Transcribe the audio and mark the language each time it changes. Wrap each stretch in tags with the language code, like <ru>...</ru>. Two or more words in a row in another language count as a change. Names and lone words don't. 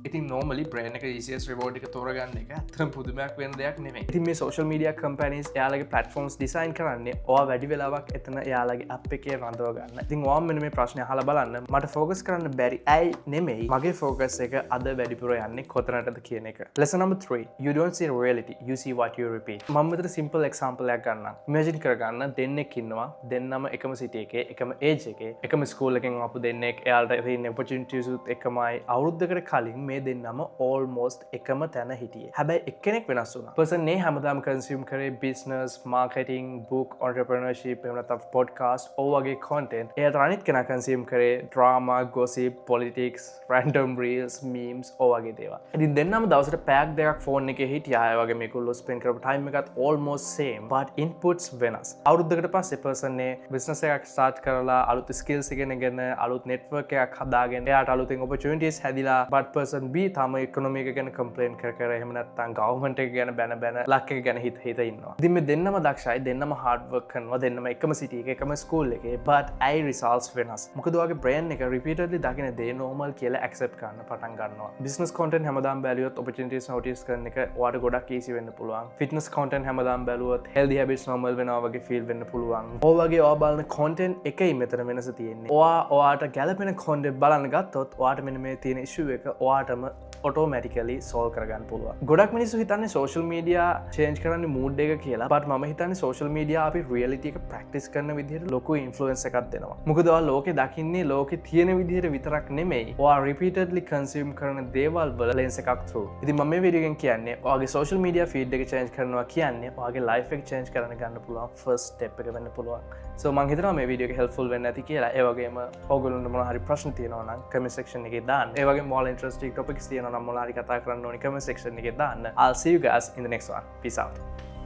<si>ඉතින් normally brain එක</si> <en>easiest reward</en> <si>එක තෝරගන්න එක අතරම පුදුමයක් වෙන දෙයක් නෙමෙයි. ඉතින් මේ</si> <en>social media companies</en> <si>එයාලගේ</si> <en>platforms design</en> <si>කරන්නේ ඔයා වැඩි වෙලාවක් එතන එයාලගේ app එකේ රඳව ගන්න. ඉතින් ඔයා මෙන්න මේ ප්‍රශ්නේ අහලා බලන්න. මට focus කරන්න බැරි ඇයි නෙමෙයි මගේ focus එක අද වැඩිපුර යන්නේ කොතනටද කියන එක.</si> <en>Lesson number 3. You don't see reality. You see what you repeat.</en> <si>මම මෙතන simple example එකක් ගන්නම්. imagine කරගන්න දෙන්නෙක් ඉන්නවා. දෙන්නම එකම city එකේ, එකම age එකේ, එකම school එකෙන් ආපු දෙන්නෙක්. එයාලට තියෙන opportunities උත් එකමයි. අවුරුද්දකට කලින් මේ දෙන්නම almost එකම තැන හිටියේ. හැබැයි එක්කෙනෙක් වෙනස් වුණා.</si> <en>person A හැමදාම consume කරේ business, marketing, book, entrepreneurship,</en> <si>එහෙම නැත්නම් podcast ඕ වගේ content. එයාට අනිත් කෙනා consume කරේ</si> <en>drama, gossip, politics, random reels, memes</en> <si>ඕ වගේ දේවල්. ඉතින් දෙන්නම දවසට පැයක් දෙකක් phone එකේ හිටියා. ඒ වගේ මේගොල්ලෝ spend කරපු time එකත්</si> <en>almost same but inputs</en> <si>වෙනස්. අවුරුද්දකට පස්සේ person A business එකක් start කරලා අලුත් skills ඉගෙනගෙන අලුත් network එකක් හදාගෙන එයාට අලුතෙන් opportunities හැදිලා</si> <en>but person B</en> <si>තාම economy එක ගැන complain කර එහෙම නැත්නම් government එක ගැන බැන luck එක ගැන හිත ඉන්නවා. ඉතින් මේ දෙන්නම දක්ෂයි, දෙන්නම</si> <en>hard work</en> <si>කරනවා, දෙන්නම එකම city එකේ, එකම school එකේ</si> <en>but I results</en> <si>වෙනස්. මොකද ඔයාගේ brain එක repeatedly දකින දේ දේ normal කියලා accept කරන්න පටන් ගන්නවා.</si> <en>business content</en> <si>හැමදාම බැලුවොත්</si> <en>opportunities notice</en> <si>කරන එක ඔයාලට ගොඩක් easy වෙන්න පුළුවන්.</si> <en>fitness content</en> <si>හැමදාම බැලුවොත්</si> <en>healthy habits normal</en> <si>වෙනවා වගේ feel වෙන්න පුළුවන්. ඔය වගේ ඔයා බලන content එකයි මෙතන වෙනස තියෙන්නේ. ඔයාට ගැලපෙන content බලන්න ගත්තොත් ඔයාට මෙන්න මේ තියෙන issue එක ඔයාටම</si> <en>automatically solve</en> <si>කරගන්න පුළුවන්. ගොඩක් මිනිස්සු හිතන්නේ</si> <en>social media change</en> <si>කරන්නේ mood එක කියලා. but මම හිතන්නේ</si> <en>social media</en> <si>අපි reality එක practice කරන විදිහට ලොකු influence එකක් දෙනවා. මොකද ඔයා ලෝකේ දකින්නේ ලෝකේ තියෙන විදිහට විතරක් නෙමෙයි. ඔයා</si> <en>repeatedly consume</en> <si>කරන දේවල් වල lens එකක් through. ඉතින් මම මේ වීඩියෝ එකෙන් කියන්නේ ඔයාගේ</si> <en>social media feed</en> <si>එක change කරනවා කියන්නේ ඔයාගේ life එක change කරන්න ගන්න පුළුවන්</si> <en>first step</en> <si>එක වෙන්න පුළුවන්. so මම හිතනවා මේ වීඩියෝ එක helpful වෙන්න ඇති කියලා. ඒ වගේම ඔයගොල්ලන්ට මොනවා හරි ප්‍රශ්න තියෙනවා නම්</si> <en>comment section</en> <si>එකේ දාන්න. ඒ වගේම</si> <en>more interesting topics</en> <si>තියෙනවා නම් මොනවා හරි කතා කරන්න ඕනි</si> <en>comment section</en> <si>එකේ දාන්න.</si> <en>I'll see you guys in the next one. Peace out.</en>